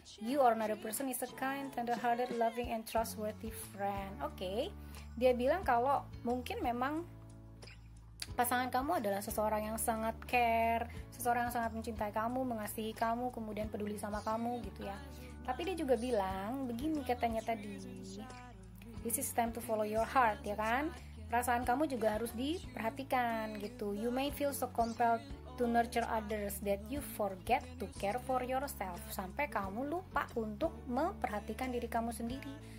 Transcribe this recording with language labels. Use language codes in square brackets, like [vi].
[en] You or another person is a kind, tender-hearted, loving, and trustworthy friend. [id] Oke, dia bilang kalau mungkin memang pasangan kamu adalah seseorang yang sangat care, seseorang yang sangat mencintai kamu, mengasihi kamu, kemudian peduli sama kamu gitu ya. Tapi dia juga bilang begini katanya tadi, [en] this is time to follow your heart, [id] ya kan? Perasaan kamu juga harus diperhatikan gitu. [en] You may feel so compelled to nurture others that you forget to care for yourself. [id] Sampai kamu lupa untuk memperhatikan diri kamu sendiri.